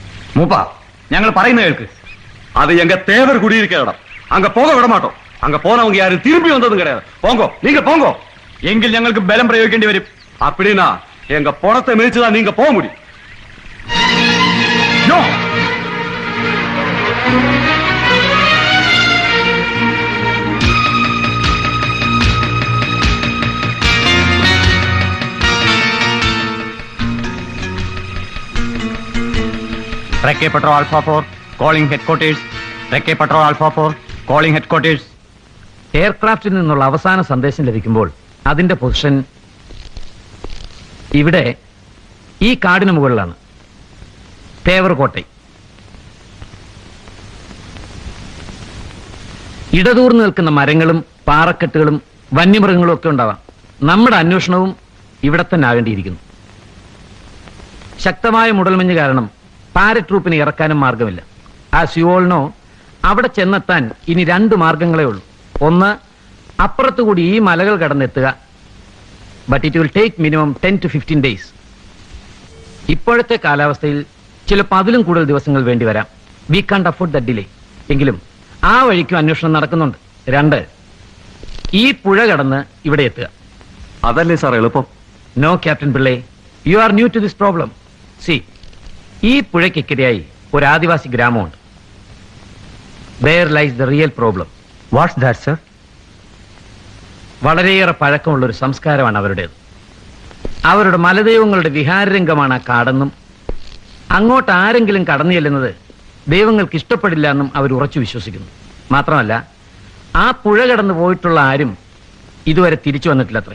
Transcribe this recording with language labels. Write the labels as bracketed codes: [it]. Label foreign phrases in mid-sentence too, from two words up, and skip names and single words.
[ml] മൂപ്പ ഞങ്ങൾ പറയുന്ന കേൾക്ക്. [ta] அது எங்க தேவர் குடியிருக்க இடம். அங்க போக விட மாட்டோம். அங்க போனவங்க யாரும் திரும்பி வந்ததும் கிடையாது. போங்கோ, நீங்க போங்கோ. [ml] എങ്കിൽ ഞങ്ങൾക്ക് ബലം പ്രയോഗിക്കേണ്ടി വരും. [ta] அப்படின்னா எங்க பணத்தை மிதிச்சுதான் நீங்க போக முடியும். [en] No! Recce Patrol Alpha 4 calling headquarters. Recce Patrol Alpha 4 calling headquarters. [ml] എയർക്രാഫ്റ്റിൽ നിന്നുള്ള അവസാന സന്ദേശം ലഭിക്കുമ്പോൾ അതിന്റെ പൊസിഷൻ ഇവിടെ ഈ കാടിന് മുകളിലാണ്. തേവർകോട്ടൈ. ഇടതൂർന്ന് നിൽക്കുന്ന മരങ്ങളും പാറക്കെട്ടുകളും വന്യമൃഗങ്ങളും ഒക്കെ ഉണ്ടാവാം. നമ്മുടെ അന്വേഷണവും ഇവിടെ തന്നെ ആകേണ്ടിയിരിക്കുന്നു. ശക്തമായ മുടൽമഞ്ഞ് കാരണം പാരട്രൂപ്പിനെ ഇറക്കാനും മാർഗമില്ല. [en] As you all know, [ml] അവിടെ ചെന്നെത്താൻ ഇനി 2 മാർഗങ്ങളേ ഉള്ളൂ. ഒന്ന്, അപ്പുറത്തുകൂടി ഈ മലകൾ കടന്നെത്തുക. [en] But it will take minimum 10 to 15 days. [ml] ഇപ്പോഴത്തെ കാലാവസ്ഥയിൽ ചിലപ്പോൾ അതിലും കൂടുതൽ ദിവസങ്ങൾ വേണ്ടി വരാം. [en] We can't afford the delay. [ml] എങ്കിലും ആ വഴിക്കും അന്വേഷണം നടക്കുന്നുണ്ട്. 2, ഈ പുഴ കടന്ന് ഇവിടെ എത്തുക. അതല്ലേ സാർ എളുപ്പം? [en] No Captain Pillai, you are new to this problem. See, [ml] ഈ പുഴയ്ക്കെതിരായി ഒരു ആദിവാസി ഗ്രാമമുണ്ട്. [en] There lies the real problem. What's that sir? [ml] വളരെയേറെ പഴക്കമുള്ള ഒരു സംസ്കാരമാണ് അവരുടേത്. അവരുടെ മലദൈവങ്ങളുടെ വിഹാരരംഗമാണ് ആ കാടെന്നും അങ്ങോട്ട് ആരെങ്കിലും കടന്നു ചെല്ലുന്നത് ദൈവങ്ങൾക്ക് ഇഷ്ടപ്പെടില്ല എന്നും അവർ ഉറച്ചു വിശ്വസിക്കുന്നു. മാത്രമല്ല, ആ പുഴ കടന്നു പോയിട്ടുള്ള ആരും ഇതുവരെ തിരിച്ചു വന്നിട്ടില്ലത്രേ.